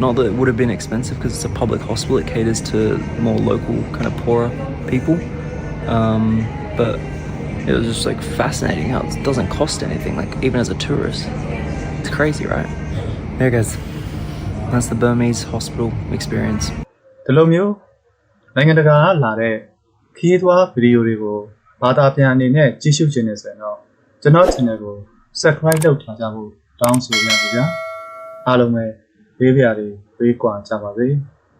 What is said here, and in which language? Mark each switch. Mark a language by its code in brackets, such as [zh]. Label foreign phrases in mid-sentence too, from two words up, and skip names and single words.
[en] Not that it would have been expensive because it's a public hospital. It caters to more local, kind of poorer people. But it was just like fascinating how it doesn't cost anything, like even as a tourist. It's crazy, right? There it goes. That's the Burmese hospital experience. [my] ဒီလိုမျိုးနိုင်ငံတကာကလာတဲ့ခီးသွွားဗီဒီယိုတွေကိုဘာသာပြန်အနေနဲ့ကြည့်ရှုခြင်းနဲ့ဆိုရင်တော့ကျွန်တော် channel ကို subscribe လုပ်ထားကြဖို့တောင်းဆိုရပါဗျာအားလုံးပဲဘေးပြားတွေဘေးကွာကြပါစေ